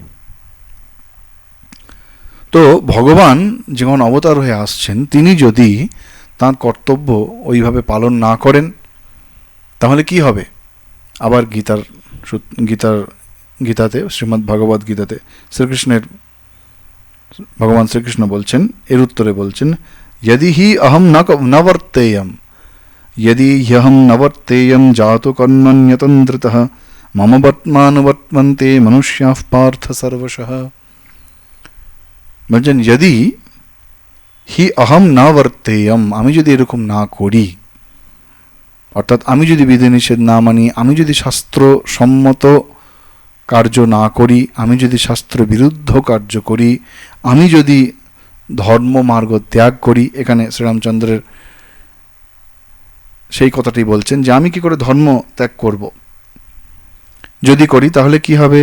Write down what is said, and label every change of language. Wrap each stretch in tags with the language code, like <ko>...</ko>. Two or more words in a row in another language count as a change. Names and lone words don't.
<bn>তো ভগবান যখন অবতার হয়ে আসছেন, তিনি যদি তাঁর কর্তব্য ওইভাবে পালন না করেন তাহলে কি হবে? আবার গীতাতে শ্রীমদ্ ভগবদ গীতাতে ভগবান শ্রীকৃষ্ণ বলছেন, এর উত্তরে বলছেন,</bn> <sa>यदि हि अहम न वर्तेयं जातु कर्मण्यतन्द्रितः मम वर्त्मानुवर्तन्ते मनुष्याः पार्थ सर्वशः। বলছেন यदि हि अहम न वर्तेयं,</sa> <bn>আমি যদি এরকম না করি, অর্থাৎ আমি যদি বিধিনিষেধ না মানি, আমি যদি শাস্ত্র সম্মত কার্য না করি, আমি যদি শাস্ত্র বিরুদ্ধ কার্য করি, আমি যদি ধর্ম মার্গ ত্যাগ করি, এখানে শ্রীরামচন্দ্রের সেই কথাটি বলছেন যে আমি কি করে ধর্ম ত্যাগ করব, যদি করি তাহলে কি হবে?</bn>